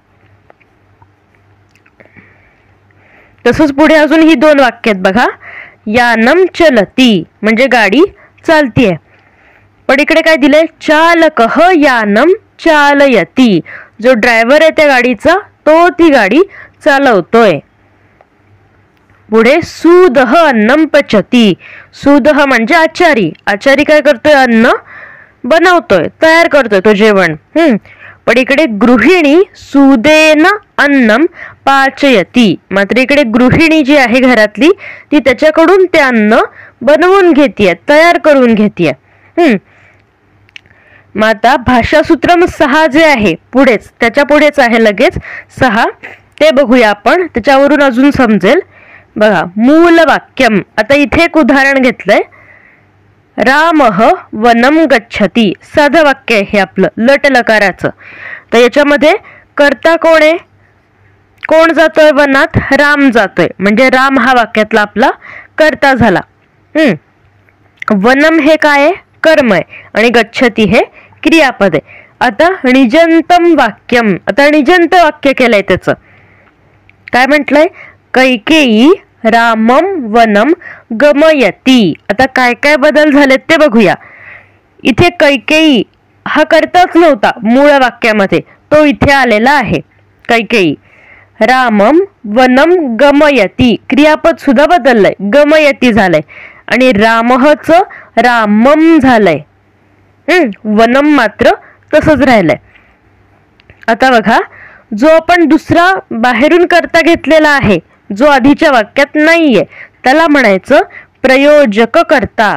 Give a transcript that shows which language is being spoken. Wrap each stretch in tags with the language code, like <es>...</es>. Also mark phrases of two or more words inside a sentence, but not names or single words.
<mr>तसंच पुढे अजून ही 2 वाक्य आहेत बघा,</mr> <sa>यानम चलती,</sa> <mr>म्हणजे गाडी चालतीये. पण इकडे काय दिलंय,</mr> <sa>चालकः यानम चालयती,</sa> <mr>जो ड्रायव्हर आहे त्या गाडीचा तो ती गाडी चालवतोय. पुढे</mr> <sa>सूदः अन्नम पचती,</sa> <mr>सूदः म्हणजे आचारी काय करतोय, अन्न बनवतोय, तयार करतोय तो जेवण. पण इकडे</mr> <sa>गृहिणी सुदेन अन्नम पाचयती,</sa> <mr>मात्र इकडे गृहिणी जी आहे घरातली ती त्याच्याकडून ते अन्न बनवून घेतीये, तयार करून घेतीये. मग आता भाषासूत्रम 6 जे आहे पुढेच, त्याच्या पुढेच आहे लगेच 6, ते बघूया आपण, त्याच्यावरून अजून समजेल. बघा,</mr> <sa>मूल वाक्यम.</sa> <mr>आता इथे एक उदाहरण घेतलंय.</mr> <sa>रामः वनम गच्छति.</sa> <mr>साधं वाक्य आहे हे आपलं लट लकाराचं. तर याच्यामध्ये कर्ता कोण आहे? कोण जातोय वनात? राम जातोय. म्हणजे राम हा वाक्यातला आपला कर्ता झाला. वनम हे काय आहे? कर्म आहे. आणि गच्छति हे क्रियापद आहे. आता</mr> <sa>निजंतम वाक्यम.</sa> <mr>आता निजंत वाक्य केलंय त्याचं. काय म्हटलंय?</mr> <sa>कैकेयी रामम वनम गमयती.</sa> <mr>आता काय काय बदल झालेत ते बघूया. इथे कैकेयी हा कर्ताच नव्हता मूळ वाक्यामध्ये, तो इथे आलेला आहे.</mr> <sa>कैकेयी रामम वनम गमयती.</sa> <mr>क्रियापद सुद्धा बदललंय, गमयती झालंय. आणि रामहच रामम झालंय. वनम मात्र तसंच राहिलंय. आता बघा, जो आपण दुसरा बाहेरून कर्ता घेतलेला आहे, जो आधीच्या वाक्यात नाहीये, त्याला म्हणायचं प्रयोजक कर्ता.</mr>